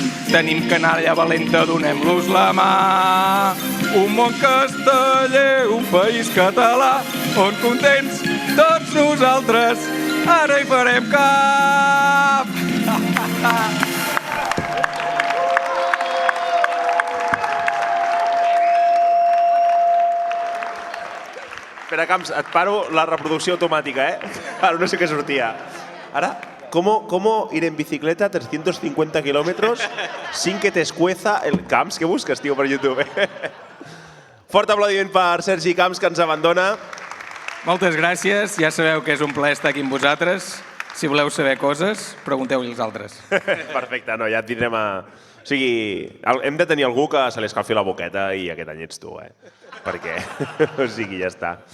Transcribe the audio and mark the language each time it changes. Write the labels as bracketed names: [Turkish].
[Catalan] Tenim canalla valenta, donem-los la mà. Un món casteller, un país català, on contents tots nosaltres ara hi farem cap. Espera, Camps, et paro la reproducció automàtica, Ara no sé què sortia. [Spanish] Ara, ¿cómo ir en bicicleta 350 kilómetros sin que te escueza el... [Catalan] Camps, què busques, tio, per YouTube? Fort aplaudiment per Sergi Camps, que ens abandona. Moltes gràcies, ja sabeu que és un plaer estar aquí amb vosaltres. Si voleu saber coses, pregunteu-li als altres. Perfecte, no, ja et tindrem a... O sigui, hem de tenir algú que se li escalfi la boqueta i aquest any ets tu, Perquè, o sigui, ja està.